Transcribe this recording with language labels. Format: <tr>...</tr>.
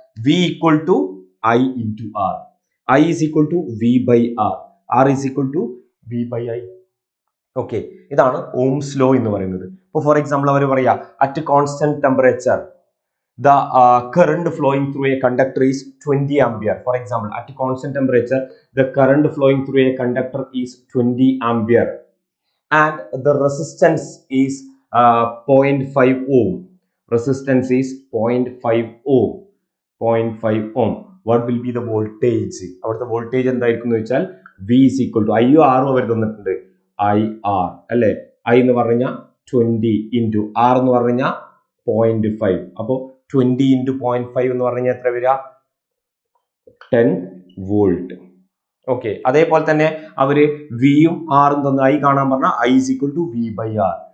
<en>V equal to I into R, I is equal to V by R, R is equal to V by I.</en> <ml>Okay, ഇതാണ് Ohm's law എന്ന് പറയുന്നത്. ഇപ്പോൾ for example അവർ പറയാ</ml> <en>At constant temperature the current flowing through a conductor is 20 ampere. For example, at constant temperature, the current flowing through a conductor is 20 ampere and the resistance is 0.5 ohm. Resistance is 0.5 ohm. 0.5 ohm. What will be the voltage? Our voltage</en> <ml>എന്തായിരിക്കും എന്ന് വെച്ചാൽ</ml> <en>V is equal to I R</en> <ml>അവർ തന്നിട്ടുണ്ട് IR അല്ലേ. I എന്ന് പറഞ്ഞാൽ 20 into R എന്ന് പറഞ്ഞാൽ 0.5. അപ്പോൾ 20 into 0.5 എന്ന് പറഞ്ഞാൽ എത്ര വരിക? 10 വോൾട്ട്. ഓക്കെ, അതേപോലെ തന്നെ അവര് വിയും ആറും തന്നു ഐ കാണാൻ പറഞ്ഞാൽ</ml> <en>I is equal to V by R.</en>